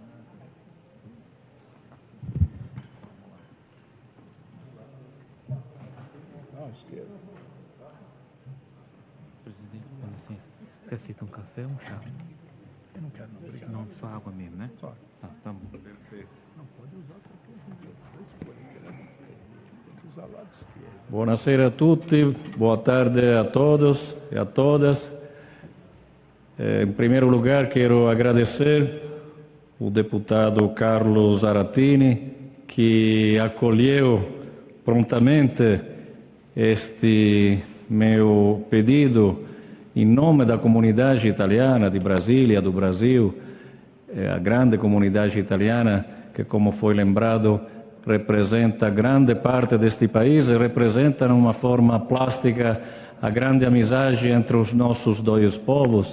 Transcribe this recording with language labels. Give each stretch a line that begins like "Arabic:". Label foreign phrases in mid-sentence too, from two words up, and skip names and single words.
Portuguese: Presidente, com licença. Você aceita um café ou um chá? Eu não quero, não. Obrigado. Não, só água mesmo, né? Só. Tá bom. Perfeito. Não pode usar qualquer esquerdo.
Italian: Buonasera a tutti,
Portuguese: boa tarde a todos e a todas. Em primeiro lugar, quero agradecer o deputado Carlos Aratini, que acolheu prontamente este meu pedido em nome da comunidade italiana de Brasília, do Brasil, a grande comunidade italiana que, como foi lembrado, representa grande parte deste país e representa, de uma forma plástica, a grande amizade entre os nossos dois povos.